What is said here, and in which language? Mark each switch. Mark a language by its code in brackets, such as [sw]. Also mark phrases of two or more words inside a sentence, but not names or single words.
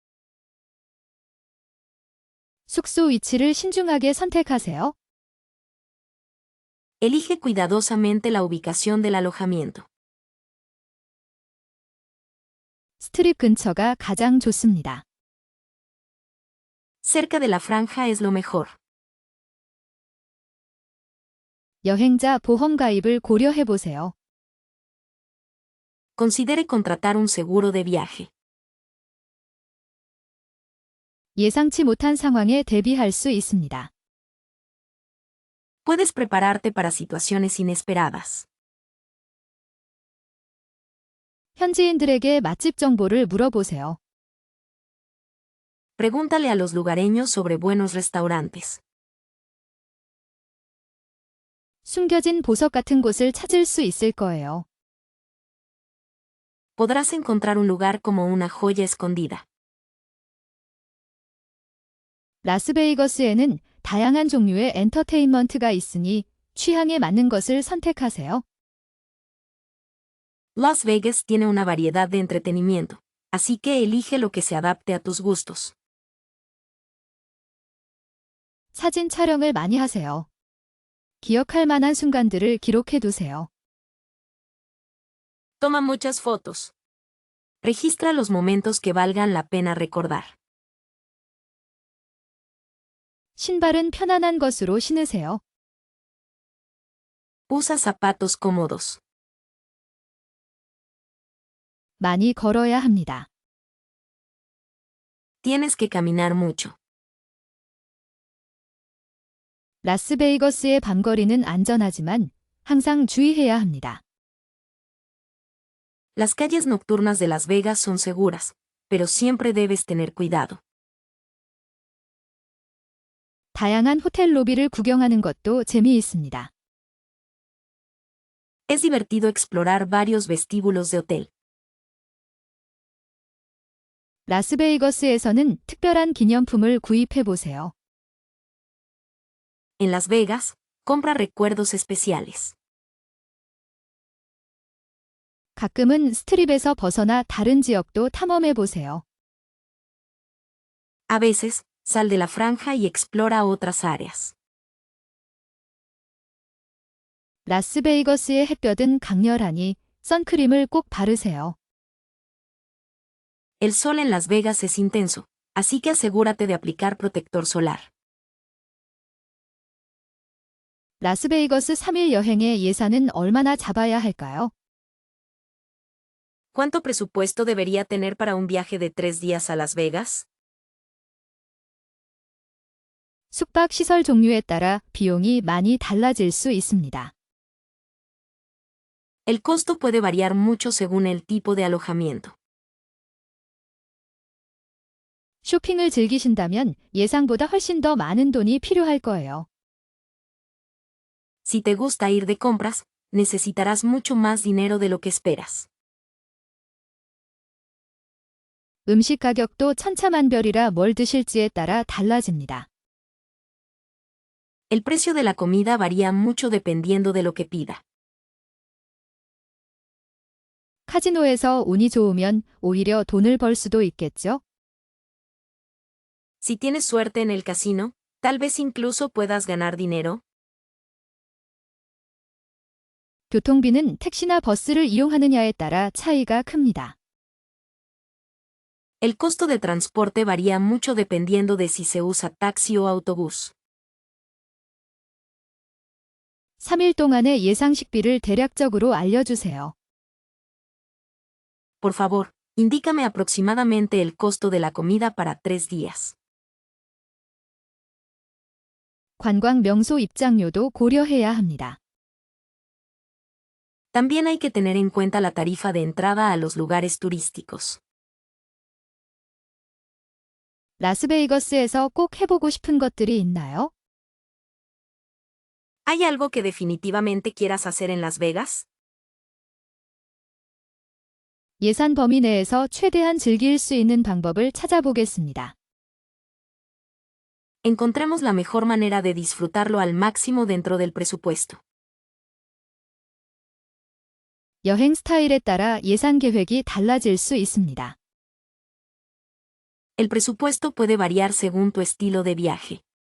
[ko] 숙소 위치를 신중하게 선택하세요. [es] Elige cuidadosamente la ubicación del alojamiento. [ko] 스트립 근처가 가장 좋습니다. [es] Cerca de la franja es lo mejor. [ko] 여행자 보험 가입을 고려해 보세요. [es] Considere contratar un seguro de viaje. [ko] 예상치 못한 상황에 대비할 수 있습니다. [es] Puedes prepararte para situaciones inesperadas. [ko] 현지인들에게 맛집 정보를 물어보세요. [es] Pregúntale a los lugareños sobre buenos restaurantes. [ko] 숨겨진 보석 같은 곳을 찾을 수 있을 거예요. [es] Podrás encontrar un lugar como una joya escondida. [ko] 라스베이거스에는 다양한 종류의 엔터테인먼트가 있으니 취향에 맞는 것을 선택하세요. [es] Las Vegas tiene una variedad de entretenimiento, así que elige lo que se adapte a tus gustos. [ko] 사진 촬영을 많이 하세요. 기억할 만한 순간들을 기록해 두세요. [es] Toma muchas fotos. Registra los momentos que valgan la pena recordar. [ko] 신발은 편안한 것으로 신으세요. [es] Usa zapatos cómodos. [ko] 많이 걸어야 합니다. [es] Tienes que caminar mucho. [ko] 라스베이거스의 밤거리는 안전하지만 항상 주의해야 합니다. [es] Las calles nocturnas de Las Vegas son seguras, pero siempre debes tener cuidado. [ko] 다양한 호텔 로비를 구경하는 것도 재미있습니다. [es] Es divertido explorar varios vestíbulos de hotel. [ko] 라스베이거스에서는 특별한 기념품을 구입해 보세요. [es] En Las Vegas, compra recuerdos especiales. [ko] 가끔은 스트립에서 벗어나 다른 지역도 탐험해 보세요. [es] A veces, sal de la franja y explora otras áreas. [ko] 라스베이거스의 햇볕은 강렬하니 선크림을 꼭 바르세요. [es] El sol en Las Vegas es intenso, así que asegúrate de aplicar protector solar. [ko] 라스베이거스 3일 여행의 예산은 얼마나 잡아야 할까요? [es] ¿Cuánto presupuesto debería tener para un viaje de 3 días a Las Vegas? [ko] 숙박 시설 종류에 따라 비용이 많이 달라질 수 있습니다. [es] El costo puede variar mucho según el tipo de alojamiento. [ko] 쇼핑을 즐기신다면 예상보다 훨씬 더 많은 돈이 필요할 거예요. [es] Si te gusta ir de compras, necesitarás mucho más dinero de lo que esperas. [ko] 음식 가격도 천차만별이라 뭘 드실지에 따라 달라집니다. [es] El precio de la comida varía mucho dependiendo de lo que pida. [ko] 카지노에서 운이 좋으면 오히려 돈을 벌 수도 있겠죠? [es] Si tienes suerte en el casino, tal vez incluso puedas ganar dinero. [ko] 교통비는 택시나 버스를 이용하느냐에 따라 차이가 큽니다. [es] El costo de transporte varía mucho dependiendo de si se usa taxi o autobús. [ko] 3일 동안의 예상 식비를 대략적으로 알려주세요. [es] Por favor, indícame aproximadamente el costo de la comida para 3 días. [ko] 관광 명소 입장료도 고려해야 합니다. [es] También hay que tener en cuenta la tarifa de entrada a los lugares turísticos. [ko] 라스베이거스에서 꼭 해보고 싶은 것들이 있나요? [es] ¿Hay algo que definitivamente quieras hacer en Las Vegas? [ko] 예산 범위 내에서 최대한 즐길 수 있는 방법을 찾아보겠습니다. [es] Encontremos la mejor manera de disfrutarlo al máximo dentro del presupuesto. [ko] 여행 스타일에 따라 예산 계획이 달라질 수 있습니다. [es] El presupuesto puede variar según tu estilo de viaje.